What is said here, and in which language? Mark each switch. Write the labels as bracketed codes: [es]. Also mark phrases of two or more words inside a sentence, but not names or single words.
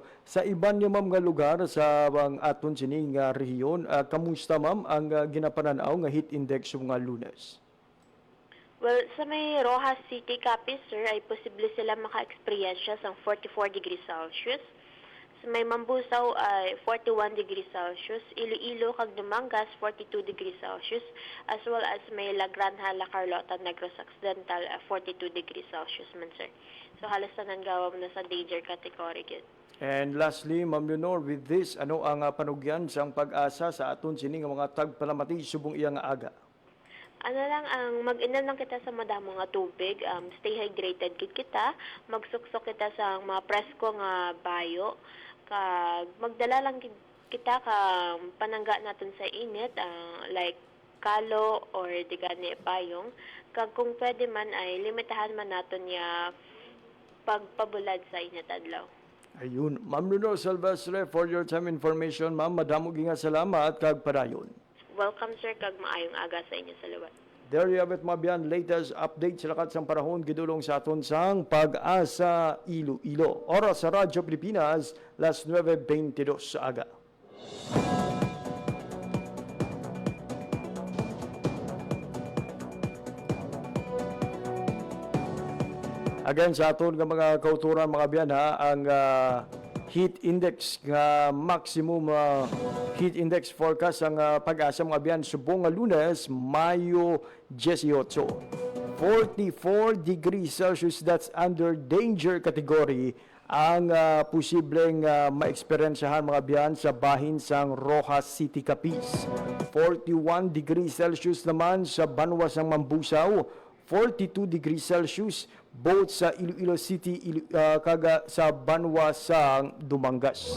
[hil] Sa iban niya ma'am nga lugar sa ang aton sining rehiyon, kamusta ma'am ang ginapananaw nga heat index sa mga Lunes? Well, sa may Rojas City, Capiz, sir, ay posible sila maka-experience sa 44 [en] degrees Celsius. [hil] Sa may Mambusaw ay 41 [en] degrees Celsius. [hil] Iloilo, kag Dumangas, 42 [en] degrees Celsius. [hil] As well as may La Granja, La Carlota, Negros Occidental, 42 [en] degrees Celsius [hil] man, sir. So halos na nanggawam na sa [en] danger category [hil] yun. [en] And lastly, Ma'am Leonor, with this, [hil] ano ang panugyan sa pag-asa sa aton sining mga tagpalamati subong iyang aga? Ano lang, ang mag-inom lang kita sa madamo nga tubig, [en] stay hydrated [hil] gid kita, magsuksok kita sa mga presko nga bayo, kag magdala lang kita ka panangga natin sa init, like kalo or digani payong, kag kung pwede man ay limitahan man naton ya pagpabulad sa init adlaw. Ayun, Ma'am Leonor Silvestre, [en] for your time information, [hil] ma'am, madamo nga salamat kag padayon. Welcome, sir, kag maayong aga sa inyo sa luwat. [en] There you have it, [hil] mga biyan. Latest update sa lakat sang panahon gidulong sa aton sang Pag-asa Iloilo. Oras sa Radyo Pilipinas, las 9:22 sa aga. Again, sa aton nga mga kauturan, mga biyan, ha, ang [en] heat index [hil] nga [en] maximum heat index forecast [hil] ang Pag-asa, mga biyan, subong nga Lunes, Mayo 18. 44 [en] degrees Celsius, that's under danger category [hil] ang posibleng ma-experiensyahan, mga biyan, sa bahin sang Rojas City, Capiz. 41 [en] degrees Celsius [hil] naman sa Banwa sang Mambusaw. 42 [en] degrees Celsius [hil] both sa Iloilo City kaga sa Banwa sang Dumangas.